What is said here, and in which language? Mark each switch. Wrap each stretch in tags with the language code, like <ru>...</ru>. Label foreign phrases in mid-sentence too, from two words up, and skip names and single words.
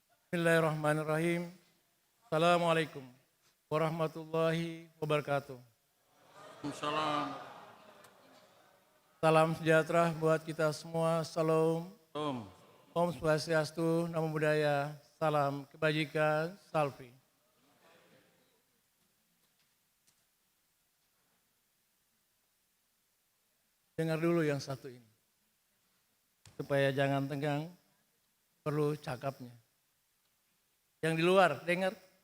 <ar>بسم الله الرحمن الرحيم. السلام عليكم ورحمة الله وبركاته.</ar> <id>Salam. Salam sejahtera buat kita semua. Salam. Om.</id> <ban>Om Swastiastu,</ban> <pi>Namo Buddhaya,</pi> <id>salam kebajikan, salvi. Dengar dulu yang satu ini. Supaya jangan tegang, perlu cakapnya. Yang di luar, dengar.</id>